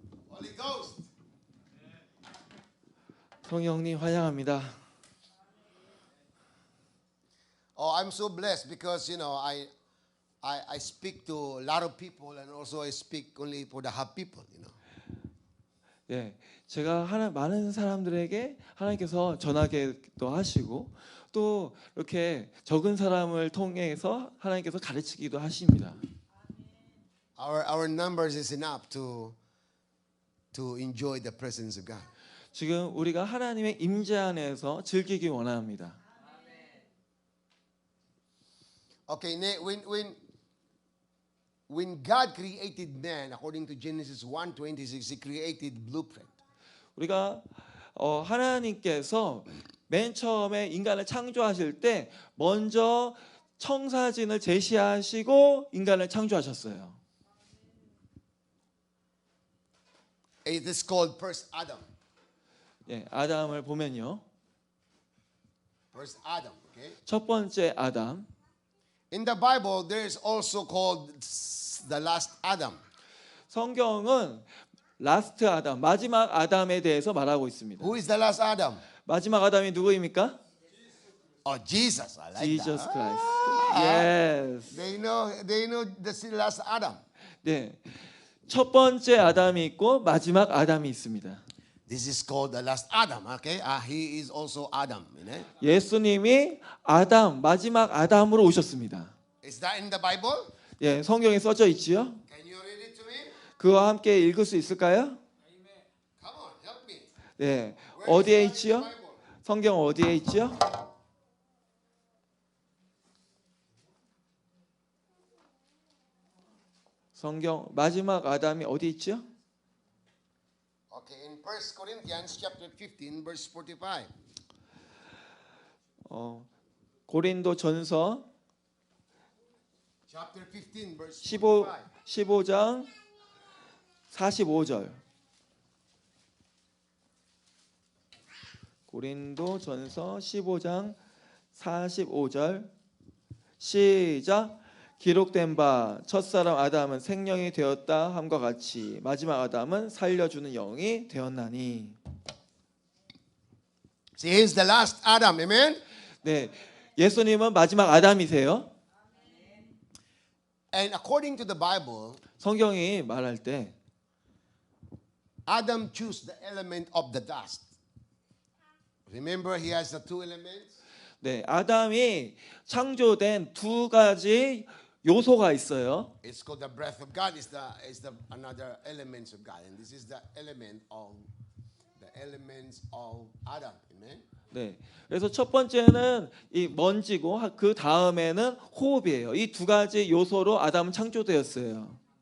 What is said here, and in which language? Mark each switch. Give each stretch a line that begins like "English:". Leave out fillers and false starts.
English: Holy Ghost.
Korean: 성령님 환영합니다.
English: Oh, I'm so blessed because you know I speak to a lot of people and also I speak only for the half people, you know.
Korean: 예, 제가 많은 사람들에게 하나님께서 전하기도 하시고 또 이렇게 적은 사람을 통해서 하나님께서 가르치기도 하십니다.
English: Our numbers is enough to enjoy the presence of God.
Korean: 지금 우리가 하나님의 임재 안에서 즐기기 원합니다.
English: Okay, when God created man, according to Genesis 1:26, He created blueprint.
Korean: 우리가 하나님께서 맨 처음에 인간을 창조하실 때 먼저 청사진을 제시하시고 인간을 창조하셨어요.
English: It is called first Adam.
Korean: 예, 아담을 보면요.
English: First Adam, okay?
Korean: 첫 번째 아담.
English: In the Bible, there is also called the last Adam.
Korean: 성경은 라스트 아담, 마지막 아담에 대해서 말하고 있습니다.
English: Who is the last Adam?
Korean: 마지막 아담이 누구입니까?
English: Oh, Jesus. I like Jesus that. Christ. Yes. They know the last Adam.
Korean: 네. 첫 번째 아담이 있고 마지막 아담이 있습니다.
English: This is called the last Adam, okay? He is also Adam, you know?
Korean: 예수님이 아담, 마지막 아담으로 오셨습니다.
English: Is that in the Bible?
Korean: 예, 성경에 써져 있지요.
English: Can you read it to me?
Korean: 그와 함께 읽을 수 있을까요?
English: Come on, help me.
Korean: 네,
English: Where is
Korean: 어디에
English: that in the
Korean: 있지요?
English: Bible?
Korean: 성경 어디에 있지요? 성경 마지막 아담이 어디 있지요?
English: Okay, in 1 Corinthians chapter 15 verse 45.
Korean: 고린도 전서
English: Chapter 15 verse 15, 45.
Korean: 15장 45절. 고린도 전서 15장 45절. 시작. 기록된 바 첫사람 아담은 생명이 되었다 함과 같이 마지막 아담은 살려주는 영이 되었나니.
English: See, he's the last Adam, amen?
Korean: 네, 예수님은 마지막 아담이세요.
English: And according to the Bible,
Korean: 성경이 말할 때
English: Adam chose the element of the dust. Remember, he has the two elements.
Korean: 네, 아담이 창조된 두 가지 요소가 있어요.
English: It's called the breath of God. Is the another elements of God, and this is the elements of Adam. Amen.
Korean: 네, 그래서 첫 번째는 이 먼지고 그 다음에는 호흡이에요. 이 두 가지 요소로 아담은 창조되었어요.